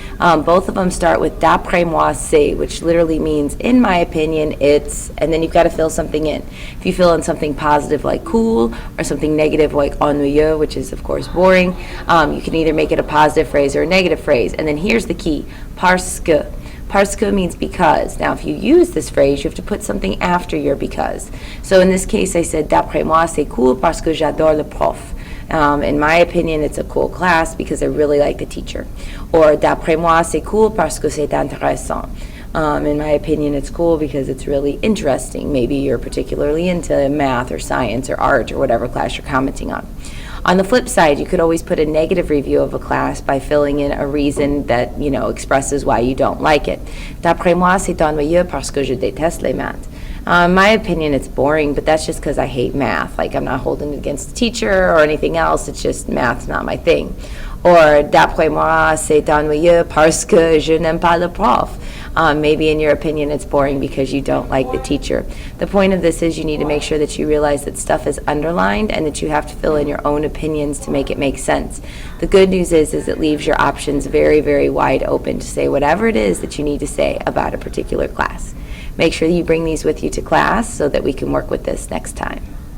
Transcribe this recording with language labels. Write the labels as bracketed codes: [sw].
[en] Both of them start with [fr] d'après moi c'est, [en] which literally means in my opinion it's, and then you've got to fill something in. If you fill in something positive like cool or something negative like ennuyeux, which is of course boring, you can either make it a positive phrase or a negative phrase. And then here's the key, [fr] parce que. Parce que [en] means because. Now, if you use this phrase, you have to put something after your because. So in this case, I said, [fr] d'après moi, c'est cool parce que j'adore le prof. [en] In my opinion, it's a cool class because I really like the teacher. [fr] Or, d'après moi, c'est cool parce que c'est intéressant. [en] In my opinion, it's cool because it's really interesting. Maybe you're particularly into math or science or art or whatever class you're commenting on. On the flip side, you could always put a negative review of a class by filling in a reason that, expresses why you don't like it. [fr] D'après moi, c'est ennuyeux parce que je déteste les maths. [en] In my opinion, it's boring, but that's just because I hate math. Like, I'm not holding it against the teacher or anything else. It's just math's not my thing. [fr] Or, d'après moi, c'est ennuyeux parce que je n'aime pas le prof. [en] Maybe in your opinion it's boring because you don't like the teacher. The point of this is you need to make sure that you realize that stuff is underlined and that you have to fill in your own opinions to make it make sense. The good news is it leaves your options very, very wide open to say whatever it is that you need to say about a particular class. Make sure you bring these with you to class so that we can work with this next time.